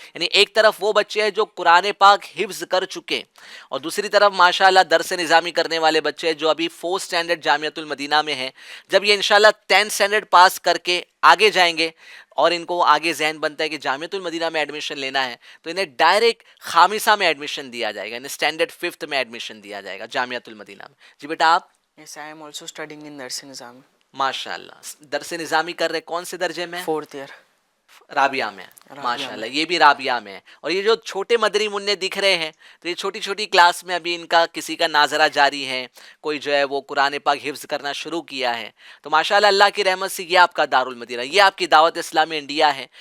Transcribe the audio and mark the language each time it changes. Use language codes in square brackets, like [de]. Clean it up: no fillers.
[ur] یعنی ایک طرف وہ بچے ہیں جو قرآن پاک حفظ کر چکے اور دوسری طرف ماشاءاللہ درس نظامی کرنے والے بچے ہیں جو ابھی 4th اسٹینڈرڈ جامعۃ المدینہ میں ہیں. جب یہ انشاءاللہ 10th اسٹینڈرڈ پاس کر کے آگے جائیں گے اور ان کو آگے ذہن بنتا ہے کہ جامعۃ المدینہ میں ایڈمیشن لینا ہے تو انہیں ڈائریکٹ خامسہ میں ایڈمیشن دیا جائے گا یعنی اسٹینڈرڈ 5th میں ایڈمیشن دیا جائے گا جامعۃ المدینہ میں. جی بیٹا آپ؟ [en] Yes, I am also studying in Darsi Nizami. [ur] ماشاءاللہ درس نظامی کر رہے. کون سے درجے میں؟ [en] 4th year. [ur] رابعہ میں. ماشاءاللہ یہ بھی رابعہ میں ہے. اور یہ جو چھوٹے مدری منع دکھ رہے ہیں تو یہ چھوٹی چھوٹی کلاس میں ابھی ان کا کسی کا ناظرہ جاری ہے, کوئی جو ہے وہ قرآن پاک حفظ کرنا شروع کیا ہے. تو ماشاءاللہ اللہ کی رحمت سے یہ آپ کا دارالمدینہ, یہ آپ کی دعوت اسلامی انڈیا ہے.